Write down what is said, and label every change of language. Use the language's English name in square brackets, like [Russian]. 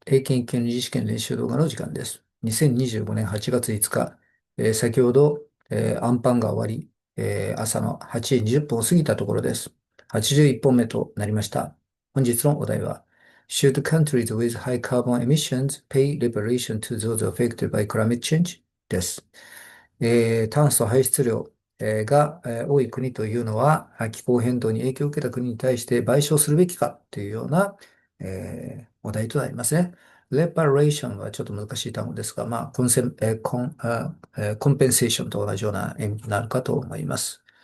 [Japanese] 英検1級二次試験練習動画の時間です。2025年8月5日、先ほど、アンパンが終わり、朝の8時20分を過ぎたところです。 81本目となりました。本日のお題は、 [English] Should countries with high carbon emissions pay reparation to those affected by climate change? [Japanese] です。炭素排出量が多い国というのは、気候変動に影響を受けた国に対して賠償するべきかというような、お題となりますね。 reparation はちょっと難しい単語ですが、まあ、コンセン、えーコン、あコンペンセーションと同じような意味になるかと思います。